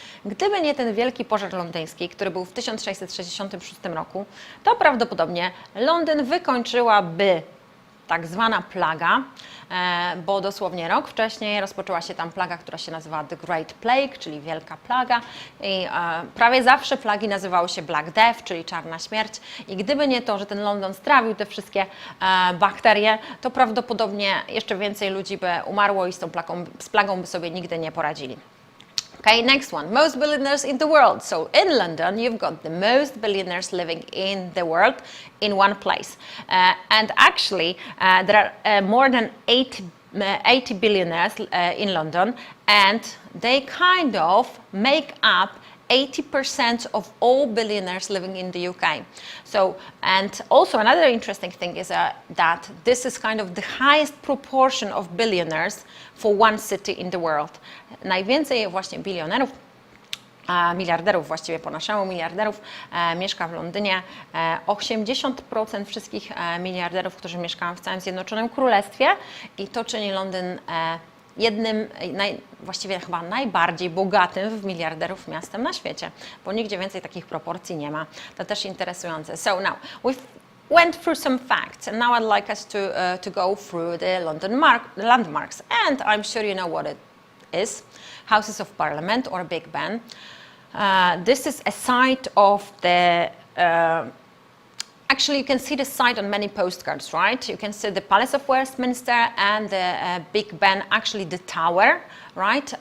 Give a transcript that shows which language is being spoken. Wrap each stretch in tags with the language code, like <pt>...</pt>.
<pl>Gdyby nie ten wielki pożar londyński, który był w 1666 roku, to prawdopodobnie Londyn wykończyłaby tak zwana plaga, bo dosłownie rok wcześniej rozpoczęła się tam plaga, która się nazywała The Great Plague, czyli Wielka Plaga i prawie zawsze plagi nazywały się Black Death, czyli Czarna Śmierć i gdyby nie to, że ten London strawił te wszystkie bakterie, to prawdopodobnie jeszcze więcej ludzi by umarło i z plagą by sobie nigdy nie poradzili.</pl> <en>Okay, next one, most billionaires in the world. So in London, you've got the most billionaires living in the world in one place. And actually, there are more than 80 billionaires in London, and they kind of make up 80% of all billionaires living in the UK. So, and also another interesting thing is that this is kind of the highest proportion of billionaires for one city in the world.</en> <pl>Najwięcej właśnie bilionerów, miliarderów właściwie po naszemu, miliarderów mieszka w Londynie. 80% wszystkich miliarderów, którzy mieszkają w całym Zjednoczonym Królestwie i to czyni Londyn jednym, właściwie chyba najbardziej bogatym w miliarderów miastem na świecie, bo nigdzie więcej takich proporcji nie ma. To też interesujące.</pl> <en>So now, we've went through some facts and now I'd like us to go through the London landmarks, and I'm sure you know what it is. Houses of Parliament or Big Ben. This is a site of the actually, you can see the site on many postcards, right? You can see the Palace of Westminster and the Big Ben, actually the tower, right?</en>